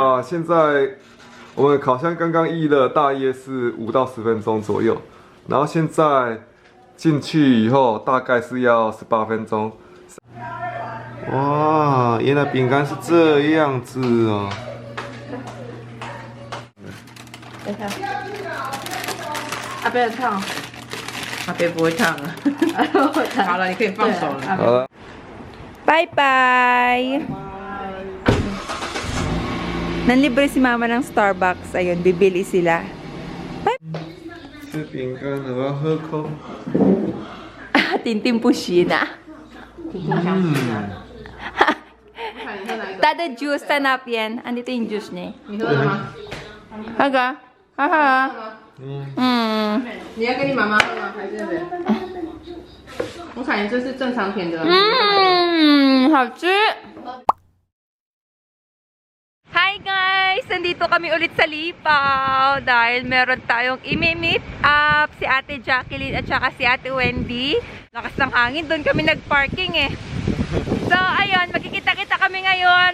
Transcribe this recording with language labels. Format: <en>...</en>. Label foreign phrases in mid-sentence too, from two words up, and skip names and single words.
<zh>哇，现在我们烤箱刚刚预热，大约是5到10分钟左右，然后现在进去以后大概是要18分钟。哇，原来饼干是这样子哦。等一下。啊，不要烫。咖啡不会烫啊。好了，你可以放手了。好了，</zh> <en>Bye bye!</en> <tl>Nanlibre si mama ng Starbucks. Ayun, bibili sila.</tl> <zh>吃饼干了，我要喝口。</zh> <tl>Tintin po siya na.</tl> <zh>看你喝哪一个？</zh> <tl>Tada juice, tanap yan. Andito yung juice niya.</tl> <zh>你喝了吗？ Haga? Haha. 你要跟你妈妈喝吗？还是谁？我感觉这是正常甜的。好吃!</zh> <en>Hi guys!</en> <tl>Nandito kami ulit sa Lipaw dahil meron tayong imi-meet up si Ate Jacqueline at saka si Ate Wendy. Lakas ng hangin, doon kami nag-parking eh. So ayun, magkikita-kita kami ngayon.</tl>